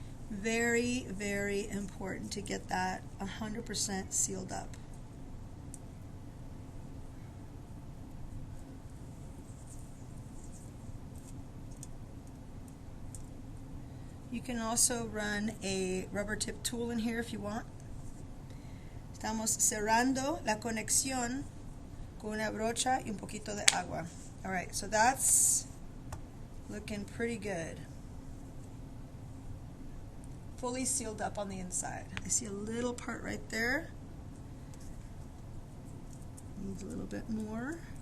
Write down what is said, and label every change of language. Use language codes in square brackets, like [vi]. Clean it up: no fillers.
[en] Very, very important to get that 100% sealed up. You can also run a rubber tip tool in here if you want. [es] Estamos cerrando la conexión con una brocha y un poquito de agua. [en] Alright, so that's looking pretty good. Fully sealed up on the inside. I see a little part right there. Needs a little bit more.